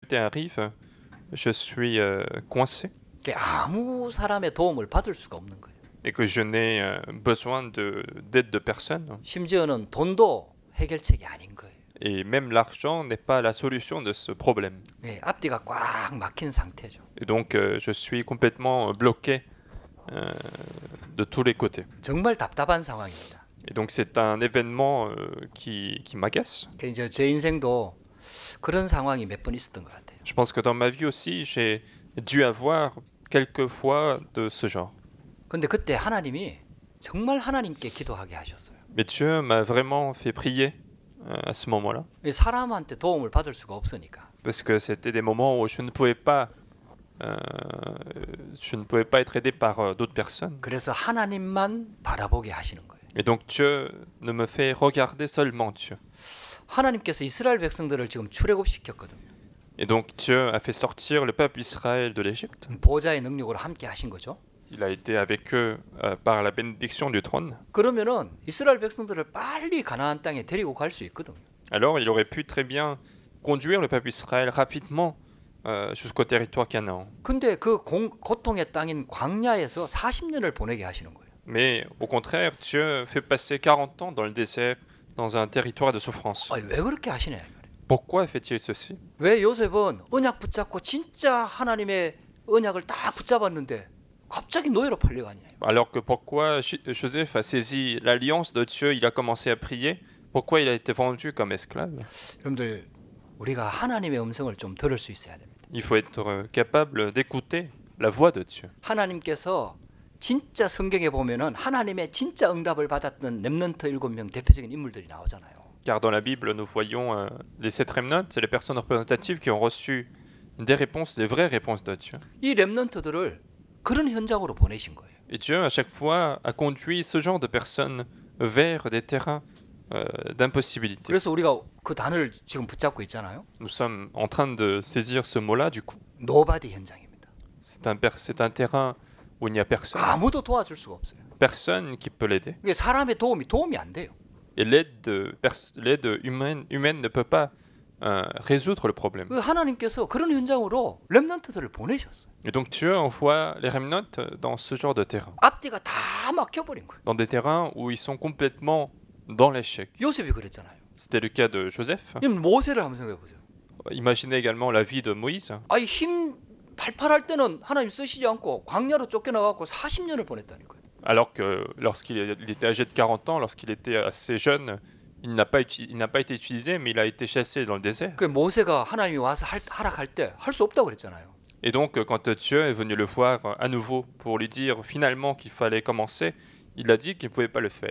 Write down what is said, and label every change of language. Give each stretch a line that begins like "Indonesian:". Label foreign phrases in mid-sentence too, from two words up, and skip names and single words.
French: arrive, je suis coincé
Korean: 아무 사람의 도움을 받을 수가 없는 거예요.
French: et que je n'ai besoin d'aide de personne.
Korean: 심지어는 돈도 해결책이 아닌 거예요.
French: Et même l'argent n'est pas la solution de ce problème.
Korean: 예, 앞뒤가 꽉 막힌 상태죠.
French: Et donc je suis complètement bloqué de tous les côtés.
Korean: 정말 답답한 상황입니다.
French: Et donc c'est un événement qui m'agace.
Korean: 이제 제 인생도 그런 상황이 몇 번 있었던 것 같아요.
French: Je pense que dans ma vie aussi, j'ai dû avoir quelques fois de ce genre.
Korean: 근데 그때 하나님이 정말 하나님께 기도하게 하셨어요.
French: Mais Dieu m'a vraiment fait prier à ce moment-là.
Korean: 사람한테 도움을 받을 수가 없으니까.
French: Parce que c'était des moments où je ne pouvais pas être aidé par d'autres personnes.
Korean: 그래서 하나님만 바라보게 하시는 거예요.
French: Et donc Dieu ne me fait regarder seulement Dieu.
Korean: 하나님께서 이스라엘 백성들을 지금 출애굽시켰거든요.
French: Et donc Dieu a fait sortir le peuple Israël de l'Égypte.
Korean: 보좌의 능력으로 함께 하신 거죠.
French: Il a été avec eux par la bénédiction du trône.
Korean: 그러면은 이스라엘 백성들을 빨리 가나안 땅에 데리고 갈 수 있거든요.
French: Alors il aurait pu très bien conduire le peuple Israël rapidement jusqu'au territoire Canaan.
Korean: 근데 그 고통의 땅인 광야에서 40년을 보내게 하시는 거예요.
French: Mais au contraire, Dieu fait passer 40 ans dans le désert, dans un territoire de souffrance.
Korean: 아니, 왜 그렇게 하시냐?
French: Pourquoi fait-il ceci?
Korean: 왜 요셉은 언약 붙잡고 진짜 하나님의 언약을 딱 붙잡았는데 갑자기 노예로 팔려가냐?
French: Alors que pourquoi Joseph a saisi l'alliance de Dieu, il a commencé à prier, pourquoi il a été vendu comme esclave?
Korean: 여러분들 우리가 하나님의 음성을 좀 들을 수 있어야 됩니다.
French: Il faut être capable d'écouter la voix de Dieu.
Korean: 하나님께서 진짜 성경에 보면은 하나님의 진짜 응답을 받았던 렘넌트 7명 대표적인 인물들이 나오잖아요.
French: Car dans la Bible, nous voyons les 7 remnants, c'est les personnes représentatives qui ont reçu des réponses, des vraies réponses de Dieu.
Korean: 이 렘넌트들을 그런 현장으로 보내신 거예요.
French: Et Dieu, à chaque fois, a conduit ce genre de personnes vers des terrains d'impossibilité.
Korean: 그래서 우리가 그 단어를 지금 붙잡고 있잖아요.
French: Nous sommes en train de saisir ce mot-là, du coup.
Korean: 노바디 현장입니다.
French: C'est un terrain où il n'y a personne.
Korean: 아무도 도와줄 수가 없어요.
French: Personne qui peut l'aider.
Korean: 이게 사람의 도움이 안 돼요.
French: Et l'aide humaine ne peut pas résoudre le problème.
Korean: 하나님께서 그런 현장으로 렘넌트들을 보내셨어요.
French: Et donc Dieu envoie les remnants dans ce genre de terrain.
Korean: 앞뒤가 다 막혀버린 거예요.
French: Dans des terrains où ils sont complètement dans l'échec.
Korean: 요셉이 그랬잖아요.
French: C'était le cas de Joseph.
Korean: 모세를 한번 생각해 보세요.
French: Imaginez également la vie de Moïse.
Korean: 아니 힘 팔팔할 때는 하나님 쓰시지 않고 광야로 쫓겨나가고 40년을 보냈다니까요.
French: Alors que lorsqu'il était âgé de 40 ans, lorsqu'il était assez jeune, il n'a pas été utilisé, mais il a été chassé dans le désert.
Korean: 그 모세가 하나님이 와서 하락할 때 할 수 없다고 그랬잖아요.
French: Et donc, quand Dieu est venu le voir à nouveau pour lui dire finalement qu'il fallait commencer, il a dit qu'il ne pouvait pas le faire.